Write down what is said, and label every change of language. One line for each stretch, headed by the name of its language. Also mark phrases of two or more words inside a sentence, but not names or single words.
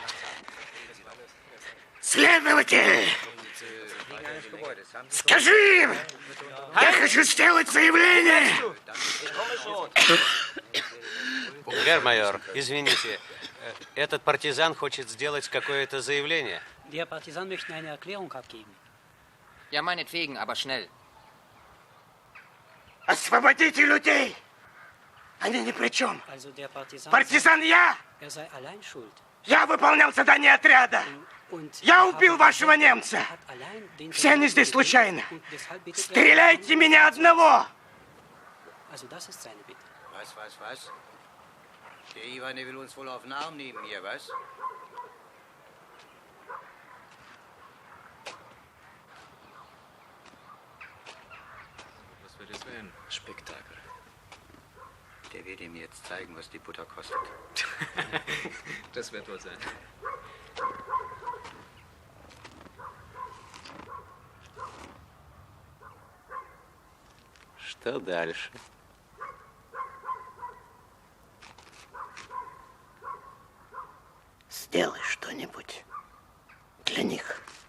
Russian: Следователь! Скажи им! Я хочу сделать заявление! Гермайор, извините, этот партизан хочет сделать какое-то заявление.
German: Der Partisan möchte eine Erklärung abgeben. Ja, meinetwegen, aber schnell.
Russian: Освободите людей! Они ни при чем.
German: Also der Partisan,
Russian: Партизан я!
German: er sei allein schuld.
Russian: Я выполнял задание отряда. Я убил вашего немца. Все они здесь случайно. Стреляйте меня одного!
German: Also das ist seine Bitte. Was? Der Ivan, der will uns wohl auf den Arm nehmen hier, was? Was wird es werden? Spektakel. Der wird ihm jetzt zeigen, was die Butter kostet. Das wird wohl sein.
Russian: Что дальше? Сделай что-нибудь для них.